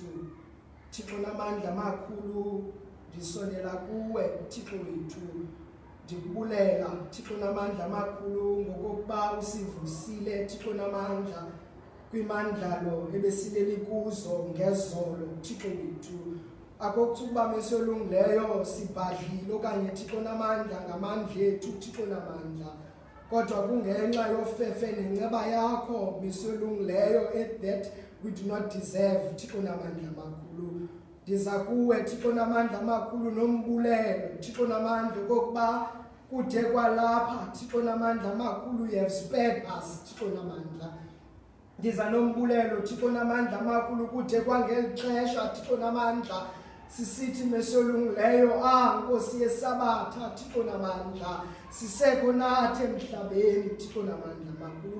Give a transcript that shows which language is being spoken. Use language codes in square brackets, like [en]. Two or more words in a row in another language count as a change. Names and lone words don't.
[xh] Thixo namandla amakhulu ndisondela kuwe Thixo wethu, ndikubulela Thixo namandla amakhulu ngokokuba usivusile Thixo namandla kwimandlalo ebesileli kuzo ngezolo Thixo wethu. Akokuba mesolungileyo sibhadlile okanye Thixo namandla ngamandla ethu Thixo namandla, kodwa kungenxa yofefe nenceba yakho mesolungileyo [en] that we do not deserve [xh] Thixo namandla amakhulu. Ndiza kuwe Thixo namandla amakhulu nombulelo Thixo namandla kokuba kude kwalapha Thixo namandla amakhulu [en] you have spared us [xh] Thixo namandla. Ndiza nombulelo Thixo namandla amakhulu kude kwangeli xesha Thixo namandla sisithi mesolungileyo Nkosi yesabatha Thixo namandla sisekho nathi emhlabeni Thixo namandla amakhulu.